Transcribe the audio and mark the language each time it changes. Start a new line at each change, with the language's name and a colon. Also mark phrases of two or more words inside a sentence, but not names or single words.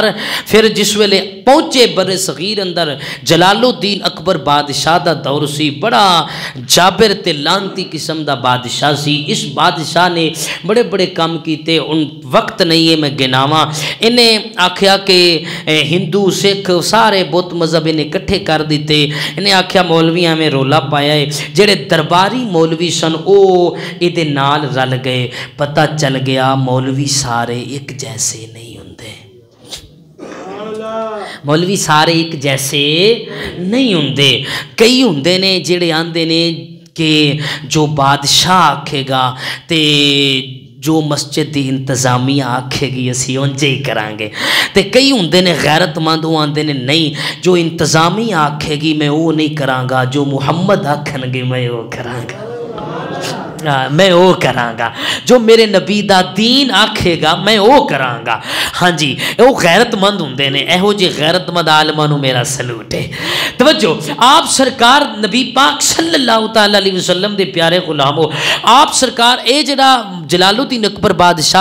Punjabi: پھر جس ویلے پہنچے بر صغیر اندر جلال الدین اکبر بادشاہ دا دور سی بڑا جابر تے لانتی قسم دا بادشاہ سی اس بادشاہ نے بڑے بڑے کام کیتے ان وقت نہیں ہے میں گناواں انہیں آکھیا کہ ہندو سکھ سارے بت مذہب انہیں کٹھے کر دیتے انہیں آکھیا مولویاں میں رولا پایا ہے جڑے درباری مولوی سن او ادھے نال رل گئے پتہ چل گیا مولوی سارے ایک جیسے نہیں ہوندے مولوی سارے ایک جیسے نہیں ہوندے کئی ہوندے نے جڑے آندے نے کہ جو بادشاہ آکھے گا تے جو مسجد دی انتظامیہ آکھے گی اسی انجے ہی کرانگے تے کئی ہوندے نے غیرت مند وہ آندے نے نہیں جو انتظامیہ آکھے گی میں وہ نہیں کرانگا جو محمد آکھن گے میں وہ کرانگا میں وہ کرانگا جو میرے نبی دا دین آکھے گا میں وہ کرانگا ہاں جی وہ غیرت مند ہوندے نے اے ہو جی غیرت مند عالمانو میرا سلوٹ ہے توجہ آپ سرکار نبی پاک
Arabic: صلی اللہ تعالیٰ علیہ وسلم
Punjabi: دے پیارے غلامو آپ سرکار اے جڑا جلال الدین اکبر بادشاہ